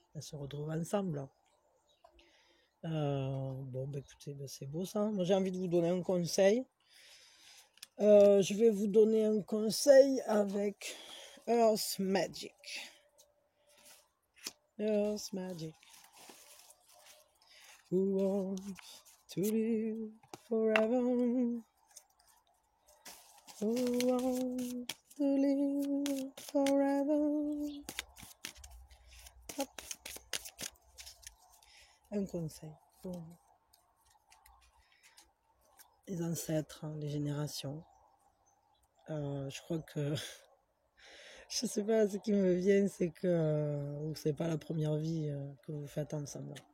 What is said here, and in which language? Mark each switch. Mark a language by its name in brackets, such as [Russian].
[French] Elles se retrouvent ensemble. Bon, bah, écoutez, bah, c'est beau ça. Moi, j'ai envie de vous donner un conseil. Je vais vous donner un conseil avec Earth Magic. Earth Magic. [English] Who wants to live forever? Who wants to live forever? [French] Hop. Un conseil pour les ancêtres, hein, les générations. Je crois que je sais pas, ce qui me vient, c'est que c'est pas la première vie que vous faites ensemble.